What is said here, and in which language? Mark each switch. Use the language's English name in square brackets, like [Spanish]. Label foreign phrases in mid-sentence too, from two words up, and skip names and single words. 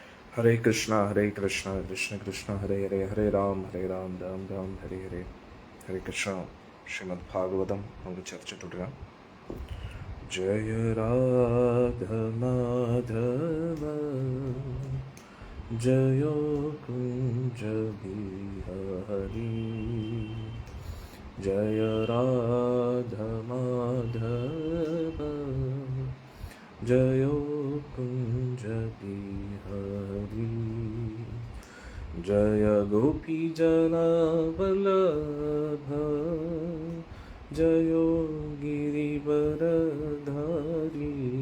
[Sanskrit] हरे कृष्णा कृष्ण कृष्ण हरे हरे, हरे राम राम राम हरे हरे. हरे कृष्ण. [Malayalam] ശ്രീമദ് ഭാഗവതം നമുക്ക് ചർച്ച തുടരാം. [Bangla] জয় রাধা মাধব জয় কুঞ্জ বিহারী. জয় রাধা মাধব জয় কুঞ্জ বিহারী. জয় গোপী জনবল্লভ জয় গিরিবরধারী.